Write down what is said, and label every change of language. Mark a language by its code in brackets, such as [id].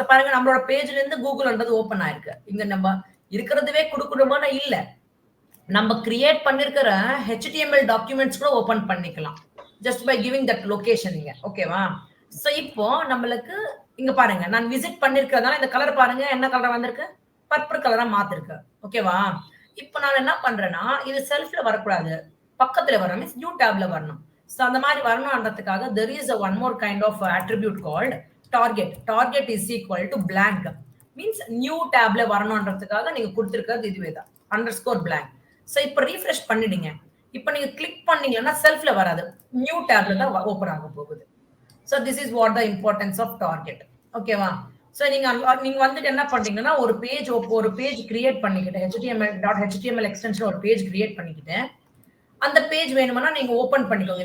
[ta] பாருங்க நம்மளோட பேஜ்ல இருந்து கூகுள்ன்றது ஓபன் ஆயிருக்கு. இங்க நம்ம இருக்கிறதுவே கொடுக்கணுமானா இல்ல, நம்ம கிரியேட் பண்ணிருக்கிற HTML டாக்குமெண்ட்ஸ் கூட ஓபன் பண்ணிக்கலாம் [en] just by giving that location [ta] இங்க. ஓகேவா. சோ இப்போ நம்மளுக்கு இங்க பாருங்க, நான் விசிட் பண்ணிருக்கிறதால இந்த கலர் பாருங்க என்ன கலரா வந்திருக்கு, பர்பிள் கலரா மாத்திருக்கு. ஓகேவா. இப்போ நான் என்ன பண்றேன்னா, இது செல்ஃப்ல வரக்கூடாது, பக்கத்துல வரணும், மீன்ஸ் நியூ டேப்ல வரணும். சோ அந்த மாதிரி வரணும்ன்றதுக்காக [en] there is a one more kind of attribute called target is equal to blank. [ta] Means new டேப்ல வரணும்ன்றதுக்காக நீங்க கொடுத்திருக்கிறது இதுவே தான், _blank. சோ இப்போ ரீஃப்ரெஷ் பண்ணிடுங்க. இப்போ நீங்க கிளிக் பண்ணீங்கன்னா செல்ஃப்ல வராது, நியூ டேப்ல தான் ஓபன் ஆக போகுது. [en] So this is what the importance of target. [ta] ஓகேவா. சோ நீங்க வந்துட்டு என்ன பண்றீங்கன்னா, ஒரு பேஜ் கிரியேட் பண்ணிக்கிட்டு HTML எக்ஸ்டென்ஷன் ஒரு பேஜ் கிரியேட் பண்ணிக்கிட்டு அந்த பேஜ் வேணும்னா நீங்க ஓபன் பண்ணிக்கோங்க.